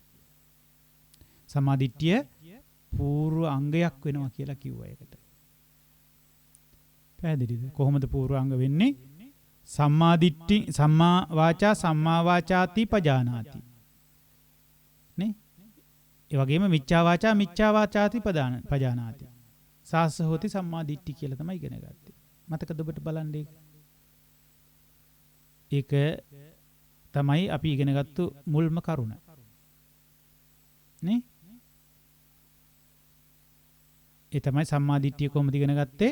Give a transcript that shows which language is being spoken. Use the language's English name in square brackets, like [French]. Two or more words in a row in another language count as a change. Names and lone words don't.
[Sinhala] සම්මාදිට්ඨිය පූර්ව අංගයක් වෙනවා කියලා කිව්වා ඒකට. පැහැදිලිද? කොහොමද පූර්ව අංග වෙන්නේ? [Pali] සම්මාදිට්ඨි සම්මා වාචාති පජානාති. නේ? [Sinhala] ඒ වගේම [Pali] මිච්ඡා වාචාති පජානාති. සාස්ස හොති සම්මාදිට්ඨි [Sinhala] කියලා තමයි ඉගෙන ගත්තේ. මතකද ඔබට බලන්න ඒක තමයි අපි ඉගෙන ගත්තු මුල්ම කරුණ. නේ? ඒ තමයි සම්මාදිට්ඨිය කොහොමද ඉගෙන ගත්තේ?